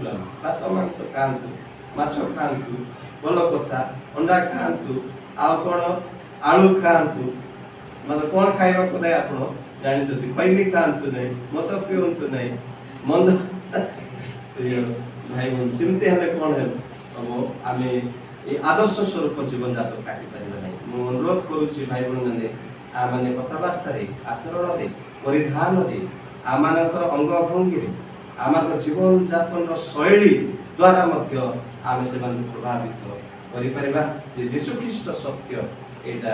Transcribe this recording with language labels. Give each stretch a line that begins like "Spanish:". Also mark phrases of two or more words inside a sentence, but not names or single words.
Odia: ଆମେ ଭାତ ମାଂସ ଖାଆନ୍ତୁ, ମାଛ ଖାଆନ୍ତୁ, ଭଲ କଥା, ଅଣ୍ଡା ଖାଆନ୍ତୁ, ଆଉ କଣ ଆଳୁ ଖାଆନ୍ତୁ, ମାନେ କଣ ଖାଇବାକୁ ନାହିଁ ଆପଣ ଜାଣିଛନ୍ତି? ଖଇନି ଖାଆନ୍ତୁ ନାହିଁ, ମଦ ପିଅନ୍ତୁ ନାହିଁ, ମନ୍ଦ ପ୍ରିୟ ଭାଇ ଭଉଣୀ ସେମିତି ହେଲେ କଣ ହବ? ଆମେ ଏଇ ଆଦର୍ଶ ସ୍ୱରୂପ ଜୀବନଯାପନ କାଟି ପାରିବା ନାଇ। ମୁଁ ଅନୁରୋଧ କରୁଛି ଭାଇ ଭଉଣୀମାନେ, ଆମମାନେ କଥାବାର୍ତ୍ତାରେ, ଆଚରଣରେ, ପରିଧାନରେ, ଆମମାନଙ୍କର ଅଙ୍ଗ ଭଙ୍ଗୀରେ, ଆମର ଜୀବନଯାପନର ଶୈଳୀ ଦ୍ୱାରା ମଧ୍ୟ ଆମେ ସେମାନଙ୍କୁ ପ୍ରଭାବିତ କରିପାରିବା ଯେ ଯୀଶୁ ଖ୍ରୀଷ୍ଟ ସତ୍ୟ ଏଇଟା।